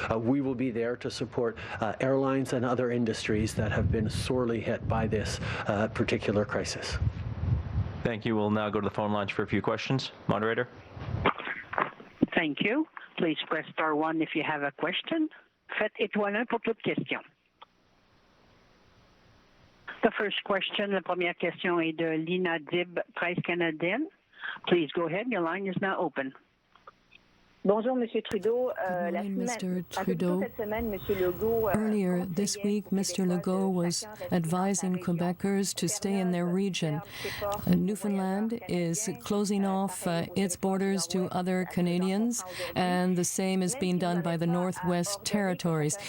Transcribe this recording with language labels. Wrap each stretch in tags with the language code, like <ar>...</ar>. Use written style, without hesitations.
<en>We will be there to support airlines and other industries that have been sorely hit by this particular crisis. Thank you. We'll now go to the phone lines for a few questions. Moderator. Thank you. Please press star 1 if you have a question.</en> <fr>Faites étoile 1 pour toute question.</fr> <en>The first question,</en> <fr>la première question est de</fr> <en>Lina Dib, Presse canadienne. Please go ahead. Your line is now open.</en> <fr>Bonjour, Monsieur Trudeau.</fr> <en>Good morning, Mr. Trudeau. Earlier this week, Mr. Legault was advising Quebecers to stay in their region. Newfoundland is closing off its borders to other Canadians, and the same is being done by the Northwest Territories.</en>